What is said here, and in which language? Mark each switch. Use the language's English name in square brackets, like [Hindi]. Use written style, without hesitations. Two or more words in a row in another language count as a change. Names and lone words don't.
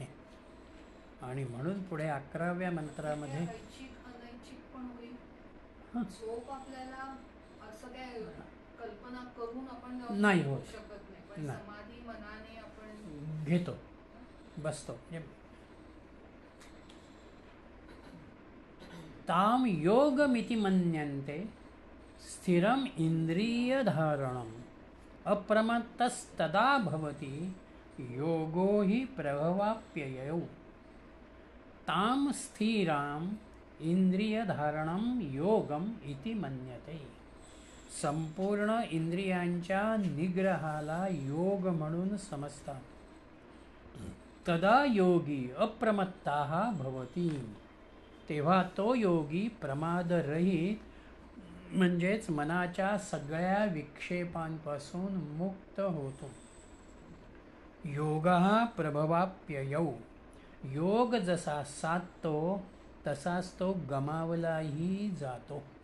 [Marathi] आणि म्हणून पुढे 11व्या मंत्रामध्ये ऐच्छिक अनैच्छिक पण होईल. झोप आपल्याला असं काय कल्पना करून आपण नाही होत. शकत नाही, पण नाही. समाधी मनाने आपण घेतो, बसतो. [Sanskrit] ताम योगमिति मन्यन्ते स्थिरम इंद्रिय धारणम अप्रमत्तस्तदा भवति योगो हि प्रभवाप्ययौ. ताम स्थिराम इंद्रिय धारणम योगम इति मन्यते. [Marathi] संपूर्ण इंद्रियांच्या निग्रहाला योग म्हणून समजतात. [Sanskrit] तदा योगी अप्रमत्ताः भवति. [Marathi] तेव्हा तो योगी प्रमादरहित म्हणजेच मनाच्या सगळ्या विक्षेपांपासून मुक्त होतो. [Sanskrit] योगः प्रभवाप्ययौ. [Marathi] योग जसा साधतो तसाच तो गमावलाही जातो.